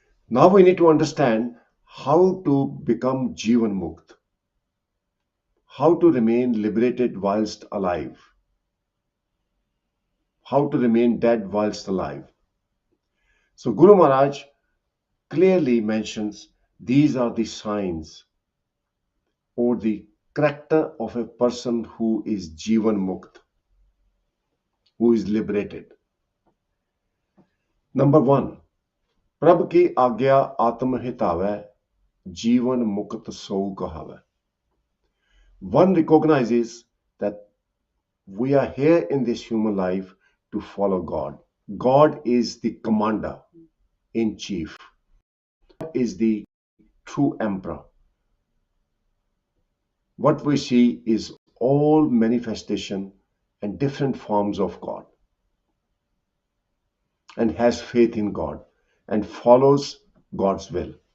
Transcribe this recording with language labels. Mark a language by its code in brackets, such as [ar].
[en] Now we need to understand how to become Jivan Mukt, how to remain liberated whilst alive, how to remain dead whilst alive. So Guru Maharaj clearly mentions these are the signs or the character of a person who is Jivan Mukt, who is liberated. Number 1, [pa] प्रभ की आज्ञा आत्म हितावै जीवन मुक्त सो कहावै. [en] One recognizes that we are here in this human life to follow God. God is the commander in chief. God is the true emperor. What we see is all manifestation and different forms of God, and has faith in God and follows God's will.